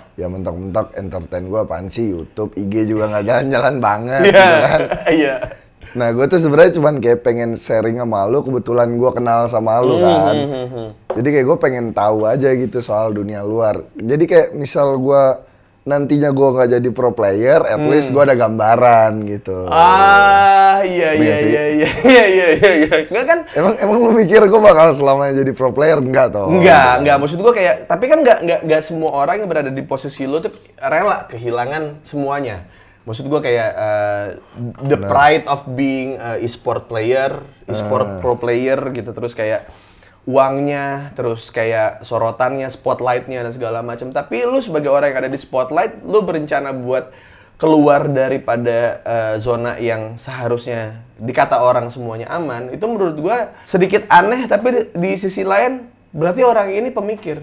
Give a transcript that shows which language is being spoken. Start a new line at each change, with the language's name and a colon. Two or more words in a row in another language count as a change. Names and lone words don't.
Indonesian: Ya mentok-mentok entertain gue apaan sih, YouTube, IG juga nggak jalan-jalan banget. Iya. Gitu kan. Iya. Nah gue tuh sebenarnya cuman kayak pengen sharing sama lu, kebetulan gue kenal sama lu kan. Jadi kayak gue pengen tahu aja gitu soal dunia luar. Jadi kayak misal gue nantinya gue nggak jadi
English: pro player, at least
Indonesian: gue ada gambaran gitu. Iya. Nggak kan? Emang lu mikir gue bakal selamanya jadi
English: pro player?
Indonesian: Enggak toh? Enggak. Maksud gue kayak, tapi kan nggak semua orang yang berada di posisi lu tuh rela kehilangan semuanya. Maksud gue kayak
English: the pride of being e-sport player, e-sport pro player
Indonesian: gitu, terus kayak uangnya, terus kayak sorotannya, spotlightnya dan segala macam. Tapi lu sebagai orang yang ada di spotlight, lu berencana buat keluar daripada zona yang seharusnya dikata orang semuanya aman. Itu menurut gua sedikit aneh, tapi di sisi lain berarti orang ini pemikir.